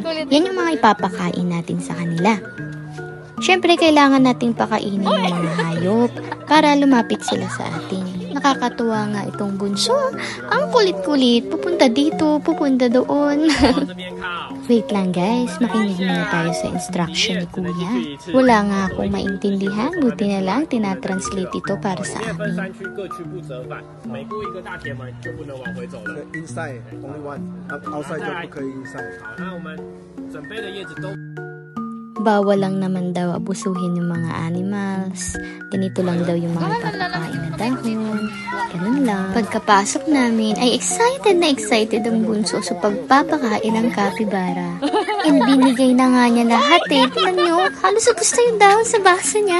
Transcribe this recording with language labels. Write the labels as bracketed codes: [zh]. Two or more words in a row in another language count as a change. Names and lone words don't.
[tl] Yan yung mga ipapakain natin sa kanila. Siyempre, kailangan nating pakainin yung mga hayop para lumapit sila sa atin. Nakakatuwa nga itong bunso. Ang kulit-kulit. Pupunta dito, pupunta doon. Wait lang guys, makinig muna tayo sa instruction ni Kuya. Wala nga akong maintindihan. Buti na lang, tinatranslate ito para sa amin. [en] Inside, only one. [zh] Outside 就不可以 inside。好，那我们准备的叶子都。 [tl] Bawal lang naman daw abusuhin yung mga animals. Ganito lang daw yung mga ipapakain na dahon. Ganun lang. Pagkapasok namin ay excited ang bunso sa pagpapakain ng capybara. And binigay na nga niya lahat eh. Tignan nyo, halos ubos na yung dahon sa baso niya.